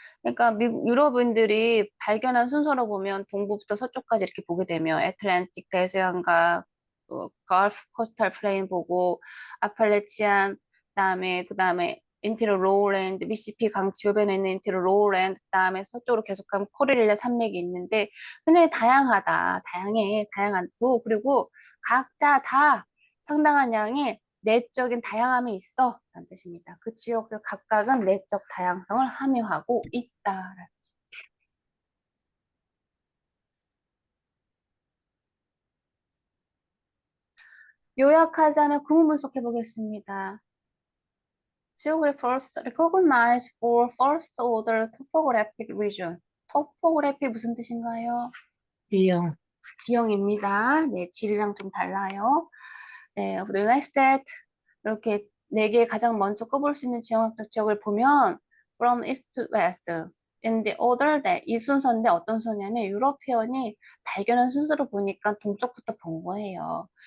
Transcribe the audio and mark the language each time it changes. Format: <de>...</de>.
<ko>그러니까 미국 유럽인들이 발견한 순서로 보면 동부부터 서쪽까지 이렇게 보게 되면 애틀랜틱 대서양과 걸프 코스탈 플레인 보고 아팔레치안 그다음에 인티로 로우랜드 미시시피 강 지오변에 있는 인티로 로우랜드 그다음에 서쪽으로 계속 가면 코릴리아 산맥이 있는데 굉장히 다양하고 그리고 각자 다 상당한 양의 내적인 다양함이 있어 라는 뜻입니다. 그 지역들 각각은 내적 다양성을 함유하고 있다. 요약하자면 구문 분석해 보겠습니다.</ko> <en>Geographers recognize for first order topographic region.</en> <ko>topography 무슨 뜻인가요? 지형. 지형입니다. 네, 질이랑 좀 달라요. 네,</ko> <en>of the United States</en> <ko>이렇게 네 개 가장 먼저 꼽을 수 있는 지형학적 지역을 보면</ko> <en>from east to west in the order that</en> <ko>이 순서인데 어떤 순서냐면 유러피언이 발견한 순서로 보니까 동쪽부터 본 거예요.</ko>